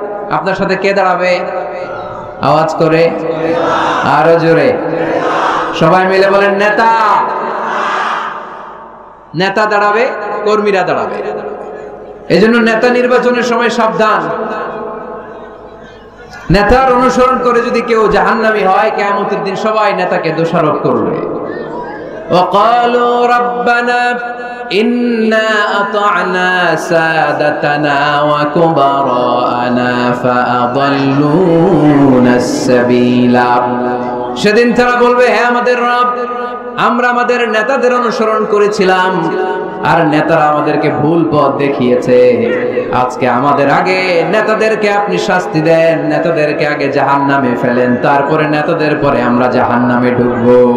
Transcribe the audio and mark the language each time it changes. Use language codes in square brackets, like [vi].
[bn] আপনার সাথে কে দাঁড়াবে? আওয়াজ করে, আরো জোরে, সবাই মিলে বলেন নেতা। নেতা দাঁড়াবে, কর্মীরা দাঁড়াবে। এজন্য নেতা নির্বাচনের সময় সাবধান। নেতার অনুসরণ করে যদি কেউ জাহান্নামী হয়, কিয়ামতের দিন সবাই নেতাকে দোষারোপ করবে। [ar] وقالوا ربنا إنا أطعنا سادتنا وكبراءنا فأضلونا السبيل। [bn] সেদিন তারা বলবে, হে আমাদের রব, আমরা আমাদের নেতাদের অনুসরণ করেছিলাম আর নেতারা আমাদেরকে ভুল পথ দেখিয়েছে। আজকে আমাদের আগে নেতাদেরকে আপনি শাস্তি দেন, নেতাদেরকে আগে জাহান্নামে ফেলেন, তারপরে নেতাদের পরে আমরা জাহান্নামে ঢুকবো।